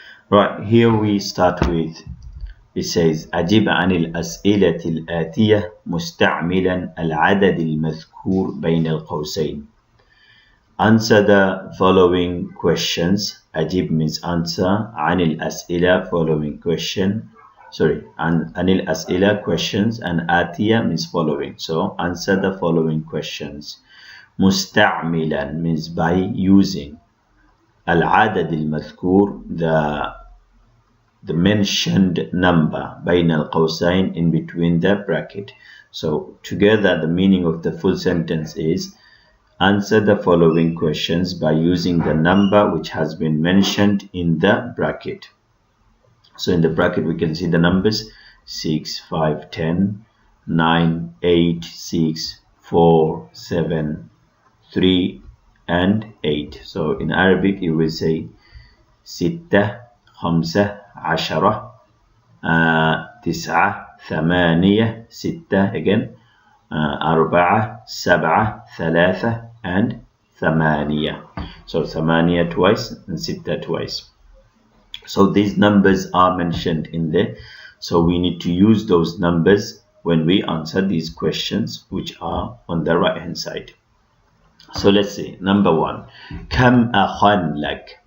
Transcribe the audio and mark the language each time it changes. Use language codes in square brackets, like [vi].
[en] Right, here we start with, it says [ar] أجب عن الأسئلة الآتية مستعملا العدد المذكور بين القوسين. [en] Answer the following questions. Ajib means answer. Anil as'ila, following question. Anil as'ila, questions. And atiya means following. So answer the following questions. Musta'milan means by using. Al-adad al-madhkur, the mentioned number. Bain al-qawsain, in between the bracket. So together the meaning of the full sentence is, answer the following questions by using the number which has been mentioned in the bracket. So in the bracket we can see the numbers 6, 5, 10, 9, 8, 6, 4, 7, 3 and 8. So in Arabic you will say ستة, خمسة, عشرة, تسعة, ثمانية, ستة again, أربعة, سبعة, ثلاثة and ثمانية. So ثمانية twice and ستة twice. So these numbers are mentioned in there. So we need to use those numbers when we answer these questions which are on the right hand side. So let's see. Number one. [ar] كم أخا لك?